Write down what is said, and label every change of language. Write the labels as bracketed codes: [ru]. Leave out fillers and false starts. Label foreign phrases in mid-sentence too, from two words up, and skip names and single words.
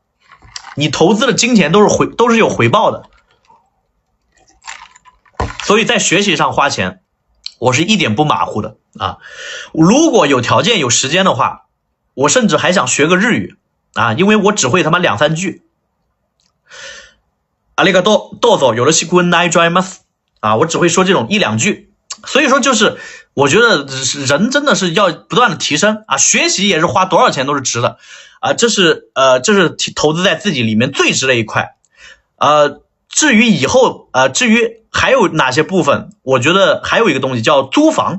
[zh] 你投资的金钱都是有回报的。所以在学习上花钱我是一点不马虎的啊！如果有条件有时间的话，我甚至还想学个日语啊，因为我只会他妈2-3句。 [ja] ありがとう、どうぞよろしくお願いします [zh] 啊，我只会说这种1-2句。所以说就是我觉得人真的是要不断的提升啊，学习也是花多少钱都是值的啊，这是投资在自己里面最值的一块。至于以后至于还有哪些部分，我觉得还有一个东西叫租房。